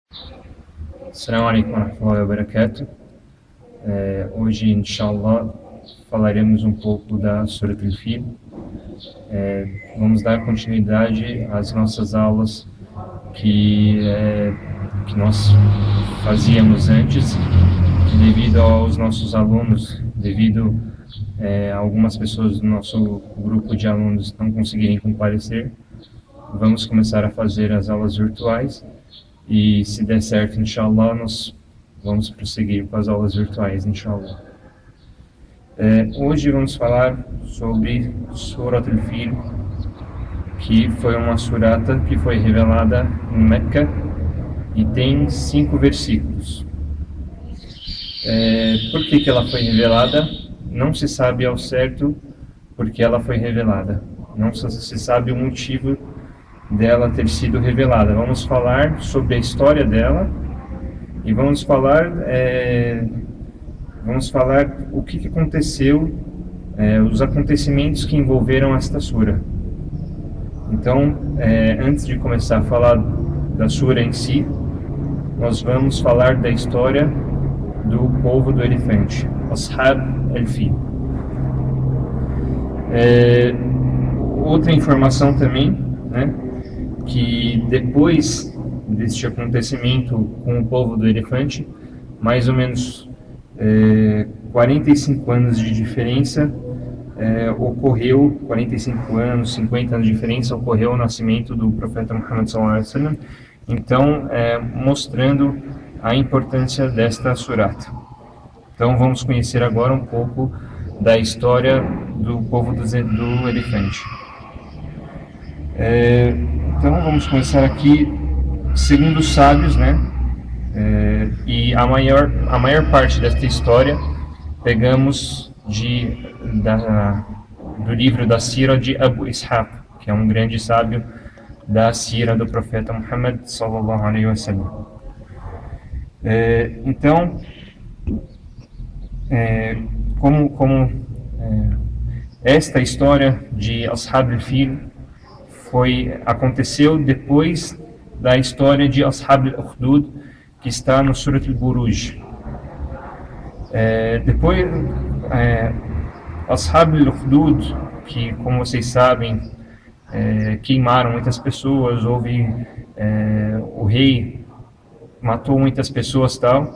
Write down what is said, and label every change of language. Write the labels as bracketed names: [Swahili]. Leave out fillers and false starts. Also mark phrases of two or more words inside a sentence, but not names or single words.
[Arabic] السلام عليكم ورحمة الله وبركاته. [Portuguese] Hoje, inshallah, falaremos um pouco da Surat al-Fil. Vamos dar continuidade às nossas aulas que nós fazíamos antes, devido aos nossos alunos, devido a algumas pessoas do nosso grupo de alunos não conseguirem comparecer. Vamos começar a fazer as aulas virtuais e, se der certo, inshallah, nós vamos prosseguir com as aulas virtuais, inshallah. Hoje vamos falar sobre Surat al-Fil, que foi uma surata que foi revelada em Meca e tem 5 versículos. Por que ela foi revelada? Não se sabe ao certo porque ela foi revelada. Não se sabe o motivo dela ter sido revelada. Vamos falar sobre a história dela e vamos falar o que aconteceu, os acontecimentos que envolveram esta sura. Então, antes de começar a falar da sura em si, nós vamos falar da história do povo do elefante, Ashab al-Fil. Outra informação também, né, que depois deste acontecimento com o povo do elefante, mais ou menos 45 anos de diferença, ocorreu, 45 anos, 50 anos de diferença, ocorreu o nascimento do profeta Muhammad [Arabic] صلى الله عليه وسلم. [Portuguese] Então, mostrando a importância desta surata. Então, vamos conhecer agora um pouco da história do povo do elefante. Então, vamos começar aqui, segundo os sábios, né? E a maior parte desta história pegamos do livro da Sira de Abu Ishaq, que é um grande sábio da Sira do profeta Muhammad [Arabic] صلى الله عليه وسلم. [Portuguese] Então, esta história de Ashab al-Fil aconteceu depois da história de Ashab al-Ukhdud, que está no Surat al-Buruj. Depois, Ashab al-Ukhdud, que, como vocês sabem, queimaram muitas pessoas, o rei matou muitas pessoas, tal.